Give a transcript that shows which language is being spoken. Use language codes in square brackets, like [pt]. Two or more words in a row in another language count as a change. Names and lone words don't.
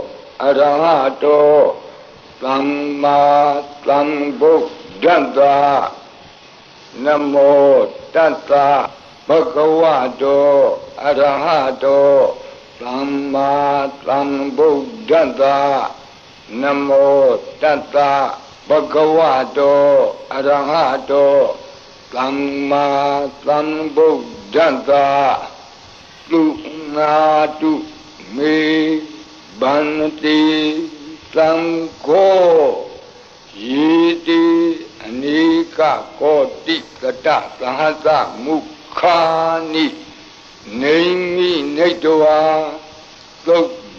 [pi] Arahato Samma Sambuddhassa Namo Tata Bhagavato Arahato Samma Sambuddhassa နမော တတ္တဘဂဝတောအရဟတောသမ္မာသမ္ဗုဒ္ဓတ္တသုနာတုမေဘန္တိသံဃောယေတိအနိကကောတိကတသဟသမုခာနိနေမိနေတဝါသုဒ္ဓ